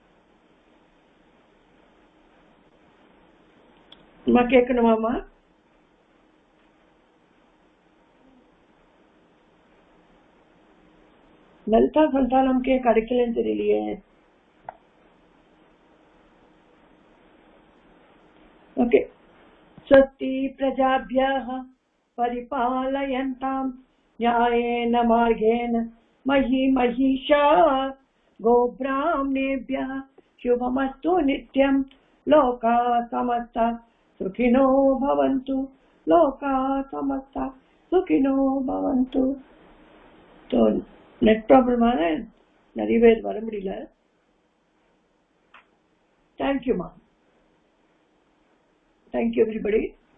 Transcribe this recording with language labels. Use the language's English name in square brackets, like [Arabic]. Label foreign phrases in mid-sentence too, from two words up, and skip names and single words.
[Tamil] அம்மா கேட்கணுமாம்மா? லலிதா சந்தானம் கிடைக்கலன்னு தெரியலையே. ஓகே. [Sanskrit] स्वस्ति प्रजाभ्यः परिपालयन्तां न्यायेन मार्गेण महिषाः गोब्राह्मणेभ्यः शुभमस्तु नित्यं लोकाः समस्ताः सुखिनो भवन्तु. लोकाः समस्ताः सुखिनो भवन्तु. [Tamil] तो [English] net problem [Tamil] நிறைய பேர் வர முடியல. [English] Thank you, ma'am. Thank you, everybody.